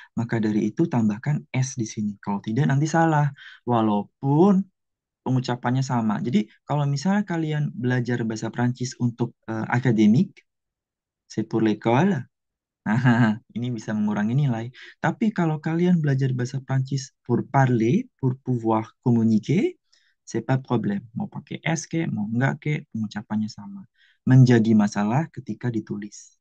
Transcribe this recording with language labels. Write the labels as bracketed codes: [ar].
[id] Maka dari itu tambahkan s di sini. Kalau tidak nanti salah. Walaupun pengucapannya sama. Jadi kalau misalnya kalian belajar bahasa Prancis untuk akademik, [fr] c'est pour l'école. [id] Nah, ini bisa mengurangi nilai. Tapi kalau kalian belajar bahasa Prancis [fr] pour parler, pour pouvoir communiquer, c'est pas problème. [id] Mau pakai S ke, mau enggak ke, pengucapannya sama. Menjadi masalah ketika ditulis.